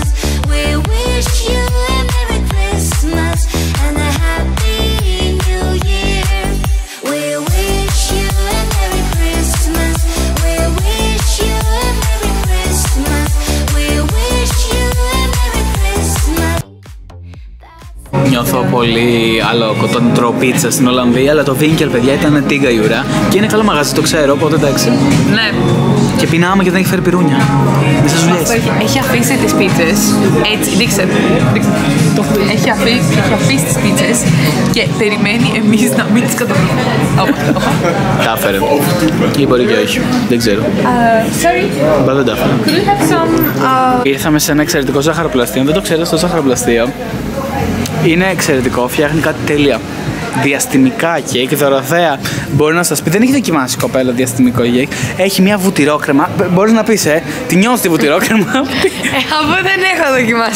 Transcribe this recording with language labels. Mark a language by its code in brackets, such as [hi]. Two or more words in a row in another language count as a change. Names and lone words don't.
[en] We wish you a Merry Christmas and a Happy New Year. We wish you a Merry Christmas. We wish you a Merry Christmas. We wish you a Merry Christmas. [el] Νιώθω πολύ άλλο κοτόνι τρώω πίτσα στην Ολλανδία, αλλά το Winkel, παιδιά, ήταν τίγκα η ουρά και είναι καλό μαγαζί, το ξέρω, οπότε εντάξει. Ναι. Και πεινάμε και δεν έχει φέρει πυρούνια. Μη σας δουλειές. Έχει αφήσει τις πίτσες. Έτσι, δείξε. Έχει αφήσει τις πίτσες και περιμένει εμείς να μην τις καταφέρουμε. Τα έφερε. Ή μπορεί και όχι. Δεν ξέρω. Sorry. Μπα δεν τα έφερε. [en] Could we have some... [el] Ήρθαμε σε ένα εξαιρετικό ζάχαροπλαστείο. Αν δεν το ξέρετε, στο ζάχαροπλαστείο είναι εξαιρετικό, φτιάχνει κάτι τέλεια. Διαστημικά κέικ, δωροθέα. Μπορεί να σας πει, δεν έχει δοκιμάσει η κοπέλα διαστημικό κέικ. Έχει μια βουτυρόκρεμα. Μπορείς να πεις, τη νιώθεις τη βουτυρόκρεμα. αφού δεν έχω δοκιμάσει.